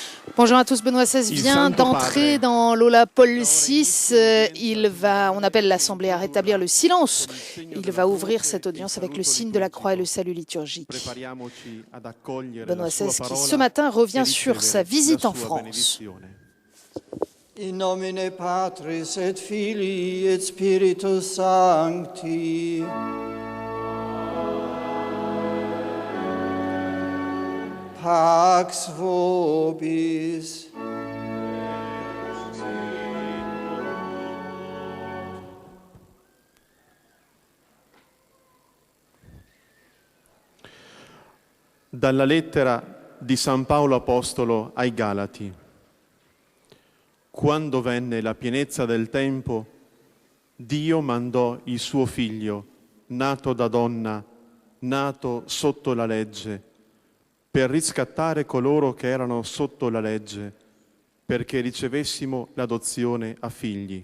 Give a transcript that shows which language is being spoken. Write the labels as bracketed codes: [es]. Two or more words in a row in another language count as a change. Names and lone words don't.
[fr] Bonjour à tous, Benoît XVI vient d'entrer dans l'Aula Paul VI. On appelle l'Assemblée à rétablir le silence. Il va ouvrir cette audience avec le signe de la croix et le salut liturgique. Benoît XVI qui ce matin revient sur sa visite en France. [la] In nomine Patris et Filii et Spiritus Sancti. Pax vobis. [it] Dalla lettera di San Paolo Apostolo ai Galati. Quando venne la pienezza del tempo, Dio mandò il suo figlio, nato da donna, nato sotto la legge, per riscattare coloro che erano sotto la legge, perché ricevessimo l'adozione a figli.